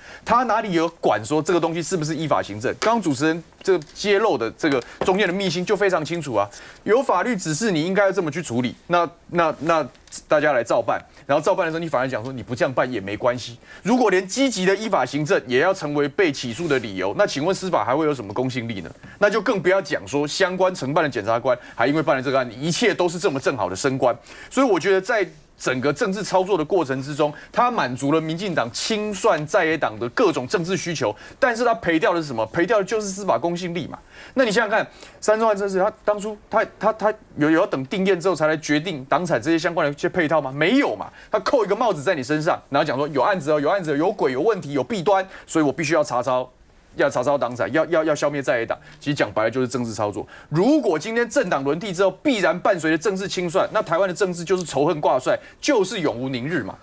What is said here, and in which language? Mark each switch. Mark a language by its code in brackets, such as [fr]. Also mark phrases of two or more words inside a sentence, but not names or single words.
[zh] 他哪裡有管說這個東西是不是依法行政？剛剛主持人這個揭露的這個中間的秘辛就非常清楚啊，有法律指示你應該要這麼去處理，那大家來照辦，然後照辦的時候，你反而講說你不這樣辦也沒關係。如果連積極的依法行政也要成為被起訴的理由，那請問司法還會有什麼公信力呢？那就更不要講說相關承辦的檢察官還因為辦了這個案，一切都是這麼正好的升官。所以我覺得在整個政治操作的過程之中，他滿足了民進黨清算在野黨的各種政治需求，但是他賠掉的是什麼？賠掉的就是司法公信力嘛。那你想想看，3中案這事，他當初他有要等定驗之後才來決定黨產這些相關的一些配套嗎？沒有嘛，他扣一個帽子在你身上，然後講說有案子哦，有案子，有鬼，有問題，有弊端，所以我必須要查抄。要查抄黨產，要消滅在野黨，其實講白了就是政治操作。如果今天政黨輪替之後，必然伴隨着政治清算，那台灣的政治就是仇恨掛帥，就是永無寧日嘛。